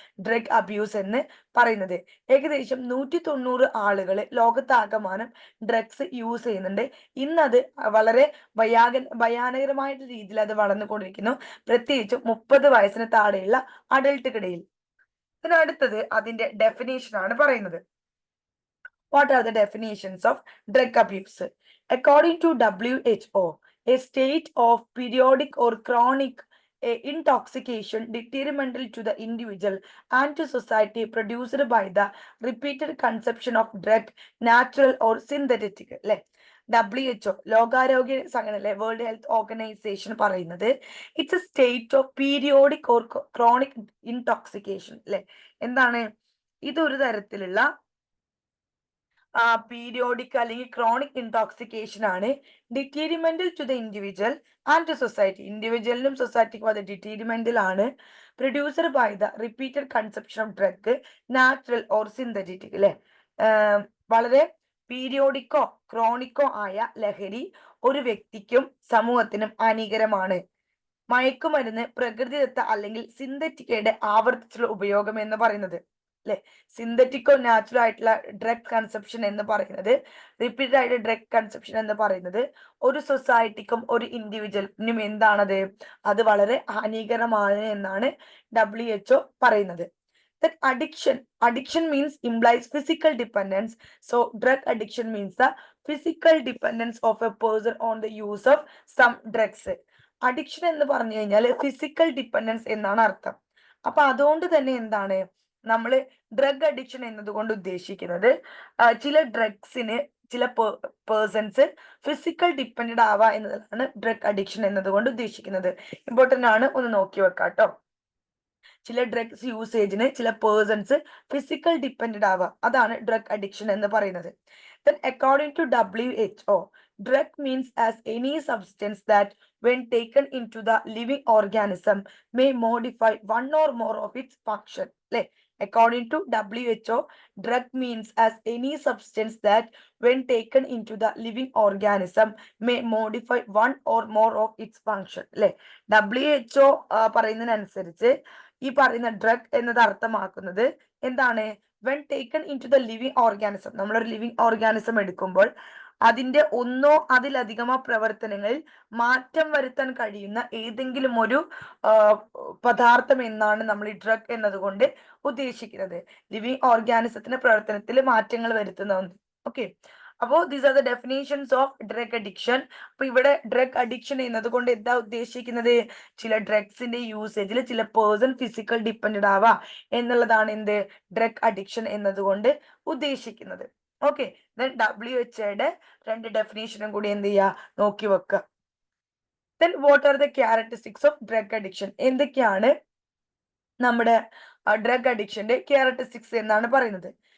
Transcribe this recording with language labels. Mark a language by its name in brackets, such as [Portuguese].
[Malayalam] Drug abuse എന്ന് പറയുന്നത്. ഏകദേശം 190 ആളുകൾ ലോകത്താകമാനം ഡ്രഗ്സ് യൂസ് ചെയ്യുന്നുണ്ട്. ഇന്നത് വളരെ ഭയാനകരമായിട്ടുള്ള രീതിയിൽ അത് വളർന്നുകൊണ്ടിരിക്കുന്നു, പ്രത്യേകിച്ചും 30 വയസ്സിന് താഴെയുള്ള അഡൽട്ടുകിടയിൽ. ഇതിനടുത്തത് അതിന്റെ ഡെഫിനേഷൻ ആണ് പറയുന്നത്. [English] What are the definitions of drug abuse? According to WHO, a state of periodic or chronic intoxication detrimental to the individual and to society produced by the repeated consumption of drug, natural or synthetic. അല്ലെ, WHO [Malayalam] ലോകാരോഗ്യ സംഘടന [English] World health organisation പറയുന്നത് it's a state of periodic or chronic intoxication. [Malayalam] അല്ലെ, എന്താണ്? ഇതൊരു തരത്തിലുള്ള periodic അല്ലെങ്കിൽ chronic intoxication ആണ്. [English] Detrimental to the individual and to society. [Malayalam] ഇൻഡിവിജ്വലിനും സൊസൈറ്റിക്കും അത് ഡിറ്റീരിമെന്റൽ ആണ്. [English] Producer by the repeated consumption of drug, natural or synthetic. [Malayalam] അല്ലെ, വളരെ പീരിയോഡിക്കോ ക്രോണിക്കോ ആയ ലഹരി ഒരു വ്യക്തിക്കും സമൂഹത്തിനും ഹാനികരമാണ്. മയക്കുമരുന്ന് പ്രകൃതിദത്ത അല്ലെങ്കിൽ സിന്തറ്റിക്കയുടെ ആവർത്തിച്ചുള്ള ഉപയോഗം എന്ന് പറയുന്നത്. അല്ലെ, സിന്തറ്റിക്കോ നാച്ചുറൽ ആയിട്ടുള്ള ഡ്രഗ് കൺസപ്ഷൻ എന്ന് പറയുന്നത്, റിപ്പീറ്റഡ് ആയിട്ട് ഡ്രഗ് കൺസപ്ഷൻ എന്ന് പറയുന്നത് ഒരു സൊസൈറ്റിക്കും ഒരു ഇൻഡിവിജ്വലിനും എന്താണത്? അത് വളരെ ഹാനികരമാണ് എന്നാണ് WHO പറയുന്നത്. [English] That addiction means implies physical dependence. So drug addiction means the physical dependence of a person on the use of some drugs. [Malayalam] Addiction എന്ന് പറഞ്ഞു കഴിഞ്ഞാൽ ഫിസിക്കൽ ഡിപ്പെൻഡൻസ് എന്നാണ് അർത്ഥം. അപ്പൊ അതുകൊണ്ട് തന്നെ എന്താണ് നമ്മൾ ഡ്രഗ് അഡിക്ഷൻ എന്നതുകൊണ്ട് ഉദ്ദേശിക്കുന്നത് ചില ഡ്രഗ്സിന് ചില പേഴ്സൺസ് ഫിസിക്കൽ ഡിപ്പെൻഡഡ് ആവുക എന്നതാണ് ഡ്രഗ് അഡിക്ഷൻ എന്നതുകൊണ്ട് ഉദ്ദേശിക്കുന്നത്. ഇമ്പോർട്ടന്റ് ആണ്, ഒന്ന് നോക്കി വെക്കാം കേട്ടോ. ചില ഡ്രഗ്സ് യൂസേജിന് ചില പേഴ്സൺസ് ഫിസിക്കൽ ഡിപ്പെൻഡഡ് ആവുക, അതാണ് ഡ്രഗ് അഡിക്ഷൻ എന്ന് പറയുന്നത്. [English] Then according to WHO, drug means as any substance that when taken into the living organism may modify one or more of its function. അല്ലെ, according to WHO, drug means as any substance that when taken into the living organism may modify one or more of its function. [Malayalam] അല്ലെ, WHO പറയുന്നതിനനുസരിച്ച് ഈ പറയുന്ന drug എന്നത് അർത്ഥമാക്കുന്നത് എന്താണ്? [English] when taken into the living organism, [Malayalam] നമ്മളൊരു living organism എടുക്കുമ്പോൾ അതിന്റെ ഒന്നോ അതിലധികമോ പ്രവർത്തനങ്ങളിൽ മാറ്റം വരുത്താൻ കഴിയുന്ന ഏതെങ്കിലും ഒരു പദാർത്ഥം എന്നാണ് നമ്മൾ ഈ ഡ്രഗ് എന്നതുകൊണ്ട് ഉദ്ദേശിക്കുന്നത്. ലിവിങ് ഓർഗാനിസത്തിന്റെ പ്രവർത്തനത്തിൽ മാറ്റങ്ങൾ വരുത്തുന്ന ഒന്ന്. ഓക്കെ, അപ്പോ [English] These are the definitions of drug addiction. [Malayalam] അപ്പൊ ഇവിടെ ഡ്രഗ് അഡിക്ഷൻ എന്നതുകൊണ്ട് എന്താ ഉദ്ദേശിക്കുന്നത്? ചില ഡ്രഗ്സിന്റെ യൂസേജിൽ ചില പേഴ്സൺ ഫിസിക്കൽ ഡിപ്പെൻഡഡ് ആവാ എന്നുള്ളതാണ് എന്ത് ഡ്രഗ് അഡിക്ഷൻ എന്നതുകൊണ്ട് ഉദ്ദേശിക്കുന്നത്. ഓക്കെ, WHO രണ്ട് ഡെഫിനേഷനും കൂടി എന്ത് ചെയ്യാ നോക്കി വെക്കുക. [English] Then what are the characteristics of drug addiction? [Malayalam] എന്തൊക്കെയാണ് നമ്മുടെ ഡ്രഗ് അഡിക്ഷന്റെ ക്യാരക്ടറിസ്റ്റിക്സ് എന്നാണ് പറയുന്നത്.